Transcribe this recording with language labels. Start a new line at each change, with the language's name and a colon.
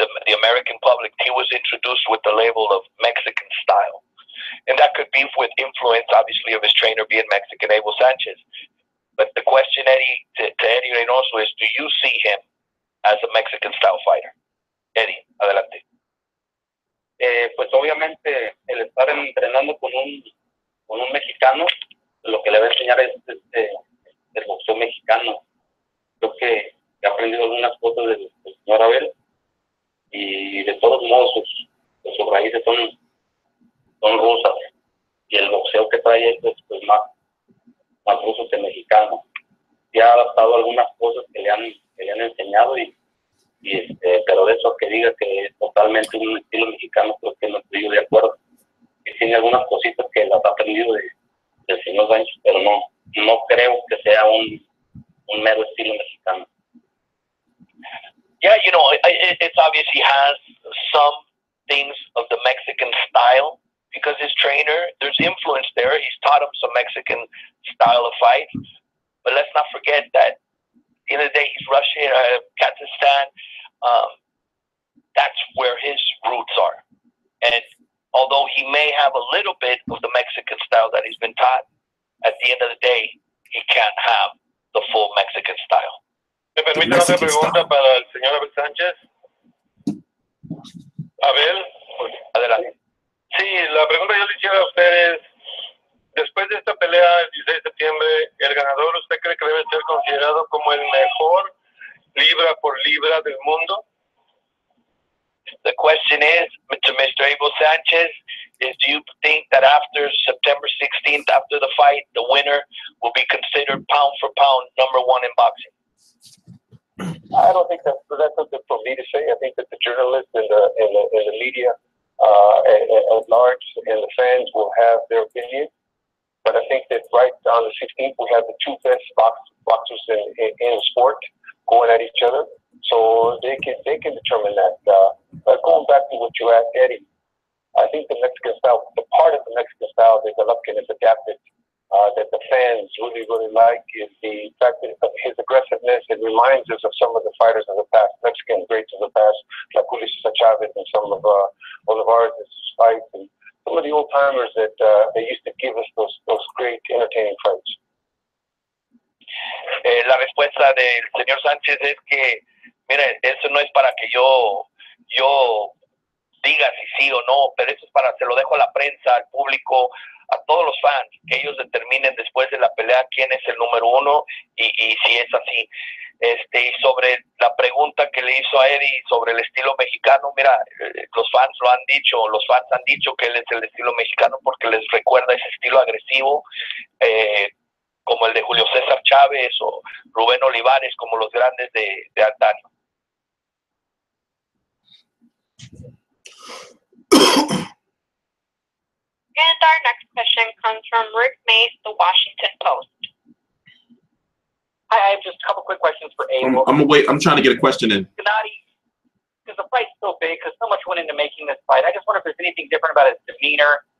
English: American public, he was introduced with the label of Mexican style. And that could be with influence, obviously, of his trainer being Mexican, Abel Sanchez. But the question, Eddie, to Eddy Reynoso is, do you see him as a Mexican style fighter?
Spanish: Eddie, adelante. Pues obviamente el estar entrenando con un mexicano, lo que le va a enseñar es el boxeo mexicano. Creo que he aprendido algunas cosas del señor Abel, y de todos modos sus raíces son rusas, y el boxeo que trae es pues más ruso que mexicano. Y ha adaptado algunas cosas que le han enseñado, pero de eso que diga que es totalmente un estilo mexicano, creo que no estoy yo de acuerdo. Y tiene algunas cositas que las ha aprendido del señor Sánchez, pero no creo que sea un mero estilo mexicano.
English: Yeah, you know, it's obvious he has some things of the Mexican style because his trainer, there's influence there. He's taught him some Mexican style of fight. But let's not forget that at the end of the day, he's Russian, Kazakhstan. That's where his roots are. And although he may have a little bit of the Mexican style that he's been taught, at the end of the day, he can't have the full Mexican style.
Spanish: ¿Me permite otra pregunta para el señor Abel Sánchez? Abel, Adelante. Sí, la pregunta que yo le hiciera a usted es, después de esta pelea el 16 de septiembre, ¿el ganador usted cree que debe ser considerado como el mejor libra por libra del mundo?
English: The question is, to Mr. Abel Sanchez, is do you think that after September 16th, after the fight, the winner will be considered pound for pound #1 in boxing? I don't think that's something for me to say. I think that the journalists and the media at large and the fans will have their opinion. But I think that right on the 16th, we have the two best boxers in the sport going at each other. So they can determine that. But going back to what you asked, Eddie, I think the Mexican style, the part of the Mexican style that Golovkin has adapted, that the fans really like, is the fact that his aggressiveness. It reminds us of some of the fighters of the past, Mexican greats of the past, like Chavez and some of Alvarez fights, and some of the old timers that they used to give us those great entertaining fights.
Spanish: La respuesta del señor Sánchez es que, mire, eso no es para que yo diga si sí o no, pero eso es se lo dejo a la prensa, al público, a todos los fans, que ellos determinen después de la pelea quién es el número uno y si es así. Y sobre la pregunta que le hizo a Eddie sobre el estilo mexicano, mira, los fans han dicho que él es el estilo mexicano porque les recuerda ese estilo agresivo, como el de Julio César Chávez o Rubén Olivares, como los grandes de antaño.
English: And our next question comes from Rick Mace, The Washington Post. I have just a couple quick questions for Abel. I'm gonna wait. I'm trying to get a question in. Gennady, because the fight's so big, because so much went into making this fight, I just wonder if there's anything different about his demeanor.